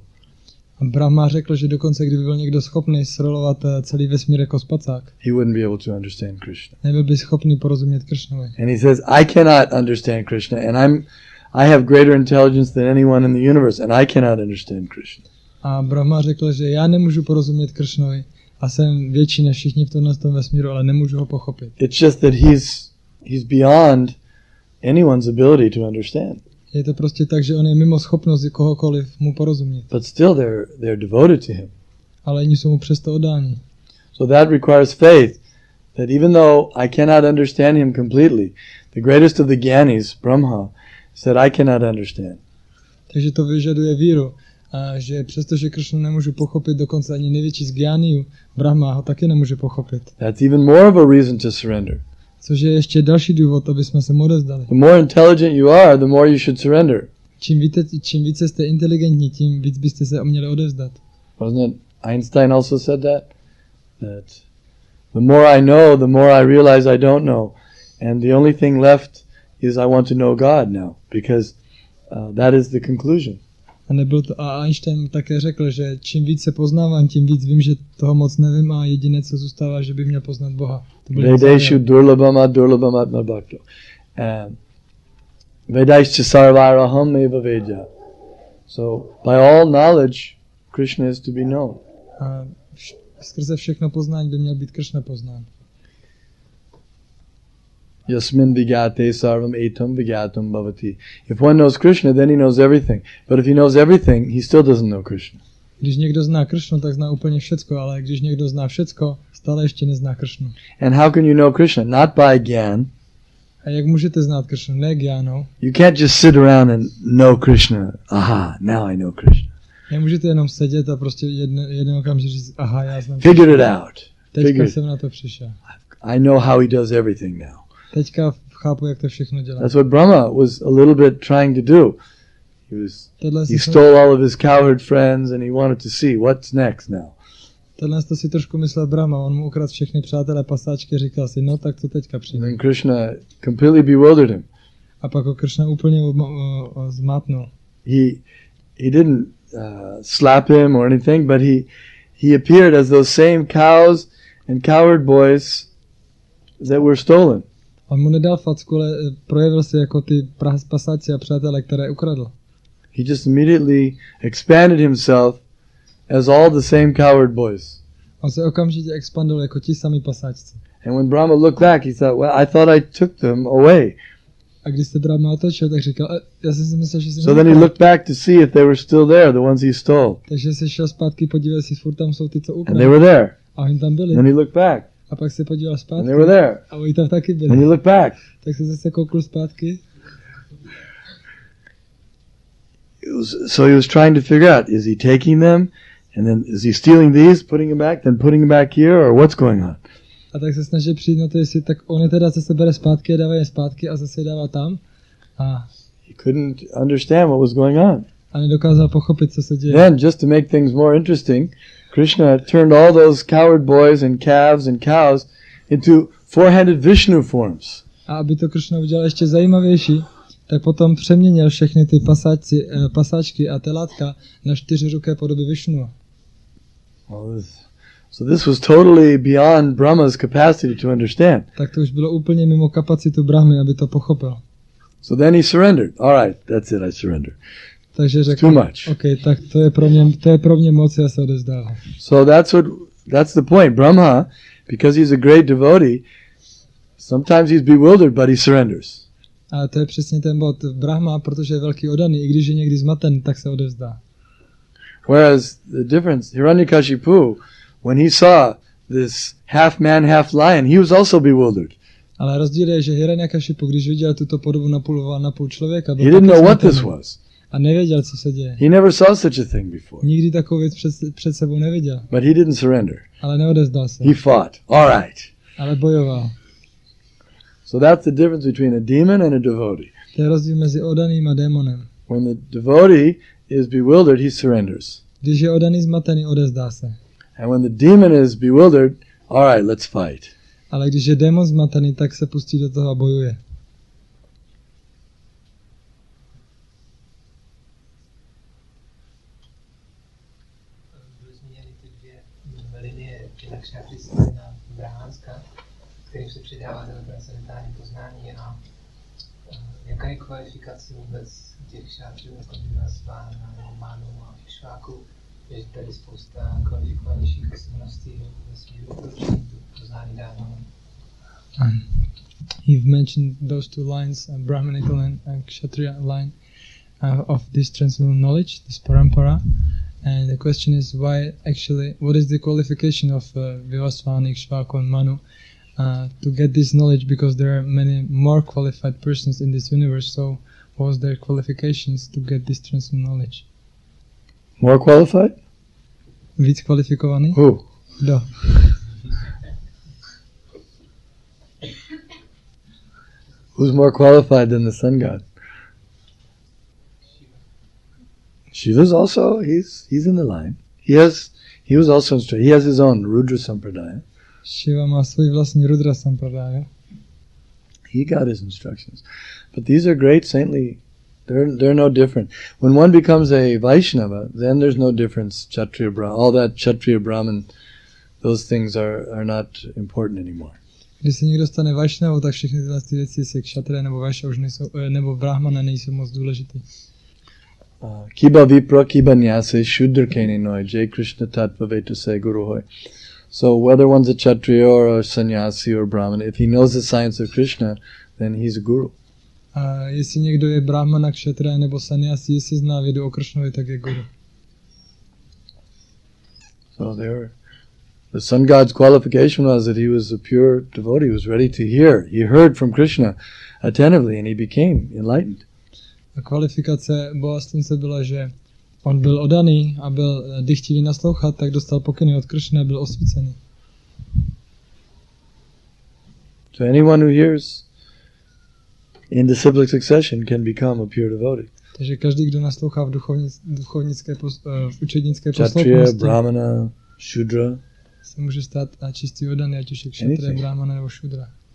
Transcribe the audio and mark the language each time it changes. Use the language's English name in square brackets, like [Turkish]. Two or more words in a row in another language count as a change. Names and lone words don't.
[Czech] A Brahma řekl, že dokonce kdyby byl někdo schopný srolovat celý vesmír jako spacák, [English] he wouldn't be able to understand Krishna. [Czech] nebyl by schopný porozumět Kršnovi. [English] And he says, I cannot understand Krishna, and I have greater intelligence than anyone in the universe, and I cannot understand Krishna. [Czech] A Brahma řekl, že já nemůžu porozumět Kršnovi a jsem větší než všichni v tomhle vesmíru, ale nemůžu ho pochopit. [English] It's just that he's beyond anyone's ability to understand. [Czech] Je to prostě tak, že on je mimo schopnost kohokoliv mu porozumět. [English] But still they're devoted to him. [Czech] Ale oni jsou mu přesto oddáni. [English] So that requires faith, that even though I cannot understand him completely, the greatest of the Gyanis, Brahma, said I cannot understand. [Czech] Takže to vyžaduje víru, a že přestože Kršnu nemůžu pochopit, dokonce ani největší z Gyániů, Brahma ho taky nemůže pochopit. [English] That's even more of a reason to surrender. [Czech] Což je ještě další důvod, aby jsme se mu odezdali. [English] The more intelligent you are, the more you should surrender. [Czech] Čím více jste inteligentní, tím víc byste se měli odevzdat. [English] Wasn't it Einstein also said that? That the more I know, the more I realize I don't know. And the only thing left is I want to know God now, because that is the conclusion. [Czech] A Einstein také řekl, že čím víc se poznávám, tím víc vím, že toho moc nevím a jediné, co zůstává, že bych měl poznat Boha. [Sanskrit] वेदेषु दुर्लभम् अदुर्लभम् आत्मभक्तौ। वेदैश्च सर्वैरहम् एव वेद्यः. [English] So, by all knowledge, Krishna is to be known. [Czech] A skrze všechno poznání by měl být Krishna poznán. [Sanskrit] यस्मिन् विज्ञाते सर्वम् इदं विज्ञातं भवति. [English] If one knows Krishna, then he knows everything. But if he knows everything, he still doesn't know Krishna. [Czech] Když někdo zná Krishnu, tak zná úplně všecko, ale když někdo zná všecko, stále ještě nezná Krishnu. [English] And how can you know Krishna? Not by gyan. [Czech] A jak můžete znát Krishnu? Ne gyánou. [English] You can't just sit around and know Krishna. Aha, now I know Krishna. [Czech] Nemůžete jenom sedět a prostě jeden okamžik říct, aha, já znám [English] Figure it out. [Czech] Teďka jsem na to přišel. [English] I know how he does everything now. [Czech] Teďka chápu, jak to všechno dělá. [English] That's what Brahma was a little bit trying to do. He stole all of his cowherd friends and he wanted to see what's next now. [Czech] Tohle to si trošku myslel Brahma, on mu ukradl všechny přátelé pasáčky a říkal si, no tak to teďka [English] And [Czech] přijde. [English] then Krishna completely bewildered him. [Czech] A pak ho Krishna úplně zmátnul. [English] He didn't slap him or anything, but he appeared as those same cows and cowherd boys that were stolen. [Czech] On mu nedal facku, ale projevil se jako ty pasáci a přátelé, které ukradl. [English] He just immediately expanded himself as all the same cowherd boys. [Czech] On se okamžitě expandil jako ti sami pasáčci. [English] And when Brahma looked back, he thought, well, I thought I took them away. [Czech] A když se Brahma otočil, tak říkal, já jsem si myslel, že jsem [English] So then he looked back to see if they were still there, the ones he stole. [Czech] Takže se šel zpátky podívat, jestli furt tam jsou ty, co [English] And they [Czech] ukradl. [English] were there. [Czech] A oni tam byli. [English] And then he looked back. [Czech] A pak se podíval [English] And [Czech] zpátky. [English] they were there. [Czech] A oni tam taky [English] And he [Czech] byli. [English] looked back. [Czech] Tak se zase koukl zpátky. [English] So he was trying to figure out, is he taking them? And then is he stealing these, putting them back, then putting them back here, or what's going on? [Czech] A tak se snažil přijít na to, jestli tak on je teda zase bere zpátky a dává je zpátky a zase je dává tam. [English] He couldn't understand what was going on. [Czech] A nedokázal pochopit, co se děje. [English] Then, just to make things more interesting, Krishna turned all those cowherd boys and calves and cows into four-handed Vishnu forms. [Czech] A aby to Krishna udělal ještě zajímavější, tak potom přeměnil všechny ty pasáčky a telátka na 4ruké podoby Višnu. [English] So this was totally beyond Brahma's capacity to understand. [Czech] Tak to už bylo úplně mimo kapacitu Brahmy, aby to pochopil. [English] So then he surrendered. All right, that's it, I surrender. [Czech] Takže řekl, [English] Too much. [Czech] OK, tak to je pro mě moc, já se odevzdávám. [English] So that's the point. Brahma, because he's a great devotee, sometimes he's bewildered, but he surrenders. [Czech] A to je přesně ten bod. Brahma, protože je velký odaný, i když je někdy zmaten, tak se odevzdá. [English] Whereas the difference, Hiranyakashipu, when he saw this half man, half lion, he was also bewildered. [Czech] Ale rozdíl je, že Hiranyakashipu, když viděl tuto podobu na půl člověka, [English] He didn't know what this was. [Czech] A nevěděl, co se děje. [English] He never saw such a thing before. [Czech] Nikdy takovou věc před sebou neviděl. [English] But he didn't surrender. [Czech] Ale neodevzdal se. [English] He fought. All right. [Czech] Ale bojoval. [English] So that's the difference between a demon and a devotee. [Czech] To je rozdíl mezi odaným a démonem. [English] When the devotee is bewildered, he surrenders. [Czech] Když je odaný zmatený, odevzdá se. [English] And when the demon is bewildered, all right, let's fight. [Czech] Ale když je démon zmatený, tak se pustí do toho a bojuje. Byly zmíněny ty dvě linie Krishna brahmanská, kterým se přidává do transcendentální poznání a jaká je kvalifikace vůbec těch šátrů, jako Vivasvána, Románů a Išváků, je tady spousta kvalifikovanějších osobností ve směru určitě poznání dávám. [English] You've mentioned those two lines, Brahmanical and Kshatriya line of this transcendental knowledge, this parampara. And the question is what is the qualification of Vivasvana, Ikshvaku and Manu to get this knowledge, because there are many more qualified persons in this universe, so what was their qualifications to get this transcendental knowledge? More qualified? [Czech] Víc kvalifikovaný? [English] Who? [Czech] Kdo? [English] Who's more qualified than the sun god? Shiva's also, he's in the line. He was also instructed. He has his own Rudra Sampradaya. [Czech] Shiva má svůj vlastní Rudra Sampradaya. [English] He got his instructions. But these are great saintly, they're no different. When one becomes a Vaishnava, then there's no difference, Kshatriya Brahman, all that Kshatriya Brahman, those things are not important anymore. [Czech] Když se někdo stane Vaishnavou, tak všechny tyhle věci, jestli Kshatriya nebo Vaishya už nejsou, nebo Brahmana nejsou moc důležitý. [Bangla] কিবা বিপ্র, কিবা ন্যাসী, শূদ্র কেনে নয়, যেই কৃষ্ণ তত্ত্ববেত্তা সেই গুরু হয়. [English] So whether one's a Kshatriya or a sannyasi or Brahman, if he knows the science of Krishna, then he's a guru. [Czech] A jestli někdo je Brahmana, Kshatriya nebo sannyasi, jestli zná vědu o Krishnovi, tak je guru. [English] So the sun god's qualification was that he was a pure devotee, he was ready to hear. He heard from Krishna attentively and he became enlightened. [Czech] A kvalifikace Boha slunce byla, že on byl odaný a byl dychtivý naslouchat, tak dostal pokyny od Krishna a byl osvícený. [English] So anyone who hears in disciplic succession can become a pure devotee. [Czech] Takže každý, kdo naslouchá v učednické [English] Kshatriya, [Czech] posloupnosti, [English] Brahmana, Shudra, [Czech] se může stát a čistý oddaný, ať už je kšatr, brahmana nebo šudra.